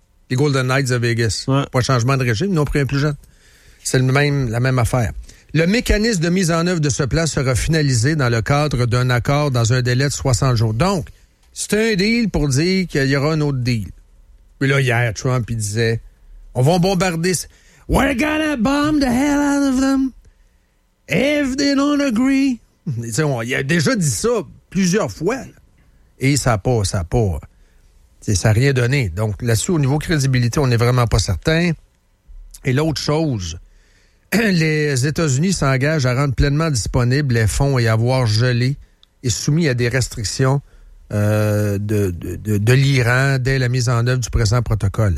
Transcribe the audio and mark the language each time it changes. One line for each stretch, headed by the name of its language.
French: Les Golden Knights de Vegas. Ouais. Pas changement de régime, ils ont pris un plus jeune. C'est la même affaire. Le mécanisme de mise en œuvre de ce plan sera finalisé dans le cadre d'un accord dans un délai de 60 jours. Donc, c'est un deal pour dire qu'il y aura un autre deal. Puis là, hier, Trump, il disait, on va bombarder...
English: We're gonna bomb the hell out of them if they don't agree.
French: Il a déjà dit ça plusieurs fois. Là. Et ça n'a pas... Ça n'a rien donné. Donc, là-dessus, au niveau crédibilité, on n'est vraiment pas certain. Et l'autre chose... Les États-Unis s'engagent à rendre pleinement disponibles les fonds et avoirs gelés et soumis à des restrictions de l'Iran dès la mise en œuvre du présent protocole.